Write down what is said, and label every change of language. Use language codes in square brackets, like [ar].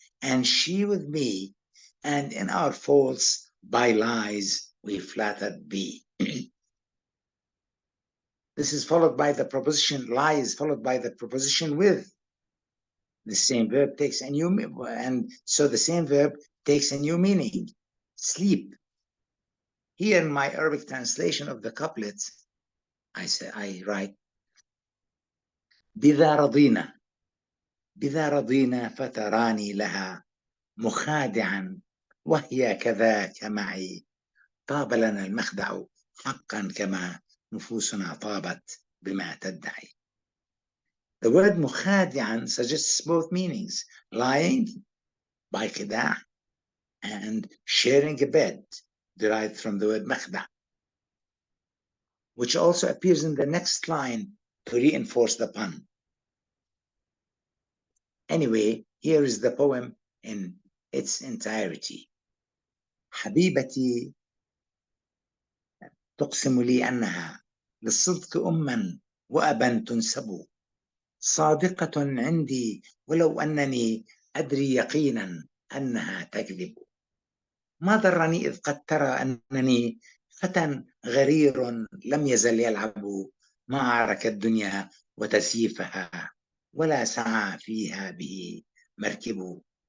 [en] and she with me, and in our faults by lies we flattered be. This is followed by the preposition lies, followed by the preposition with. The same verb takes a new, and so the same verb takes a new meaning. Sleep. Here in my Arabic translation of the couplet, I write, [ar] بذا رضينا بذا رضينا فتراني لها مخادعا وهي كذاك معي طاب لنا المخدع حقا كما نفوسنا طابت بما تدعي. [en] The word مخادعا suggests both meanings, lying by خداع and sharing a bed, derived from the word مخدع, which also appears in the next line to reinforce the pun. Anyway, here is the poem in its entirety. [ar] حبيبتي تقسم لي أنها للصدق أما وأبا تنسب صادقة عندي ولو أنني أدري يقينا أنها تكذب ما ضرني إذ قد ترى أنني فتى غرير لم يزل يلعب مع عرك الدنيا وتسييفها ولا سعى فيها به مركب